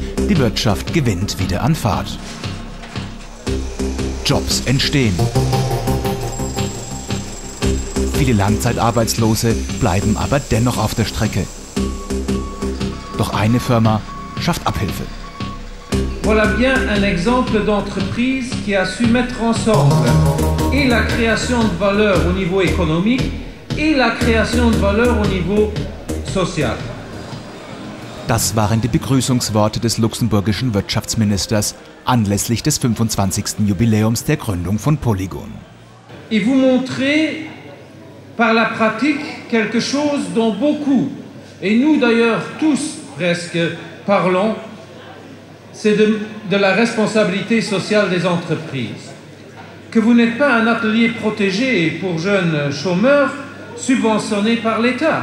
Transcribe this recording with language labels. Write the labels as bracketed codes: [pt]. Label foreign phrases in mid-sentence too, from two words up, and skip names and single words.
[de] Die Wirtschaft gewinnt wieder an Fahrt. Jobs entstehen. Viele Langzeitarbeitslose bleiben aber dennoch auf der Strecke. Doch eine Firma schafft Abhilfe. [fr] Voilà bien un exemple d'entreprise qui a su mettre ensemble et la création de valeur au niveau économique et la création de valeur au niveau social. [de] Das waren die Begrüßungsworte des luxemburgischen Wirtschaftsministers anlässlich des 25. Jubiläums der Gründung von Polygon. [fr] Et vous montrez par la pratique quelque chose dont beaucoup, et nous d'ailleurs tous presque, parlons, c'est de la responsabilité sociale des entreprises. Que vous n'êtes pas un atelier protégé pour jeunes chômeurs subventionné par l'État.